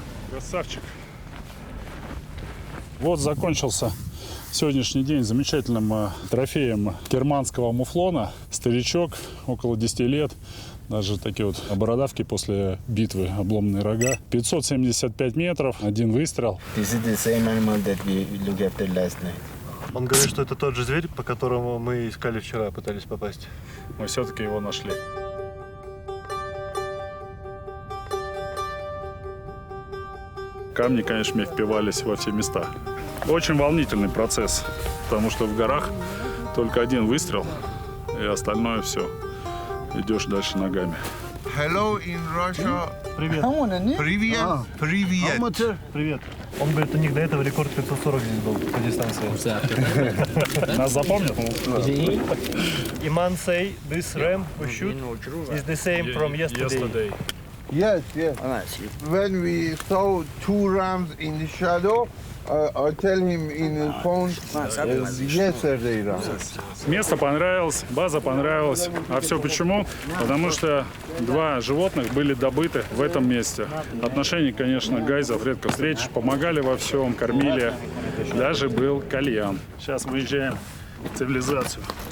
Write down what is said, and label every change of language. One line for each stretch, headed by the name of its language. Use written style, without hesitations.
Russian: Красавчик. Вот закончился сегодняшний день замечательным трофеем керманского муфлона. Старичок, около 10 лет. Даже такие вот бородавки после битвы, обломанные рога. 575 метров, один выстрел.
English: This is the same animal that we looked after last night.
Russian: Он говорит, что это тот же зверь, по которому мы искали вчера, пытались попасть. Мы все-таки его нашли. Камни, конечно, мне впивались во все места. Очень волнительный процесс, потому что в горах только один выстрел, и остальное все. Идешь дальше ногами.
English: Hello in Russia.
Russian: Привет. Привет. Привет. Привет. Он говорит, у них до этого рекорд 540 здесь был по дистанции. Нас запомнят?
English: Iman say this ram we shoot is the same from yesterday. Yes, yes. When we saw two rams in the shadow, I tell him in the phone, yesterday ram.
Russian: Место понравилось, база понравилась. А все почему? Потому что два животных были добыты в этом месте. Отношения, конечно, гайзов редко встретишь. Помогали во всем, кормили. Даже был кальян. Сейчас выезжаем в цивилизацию.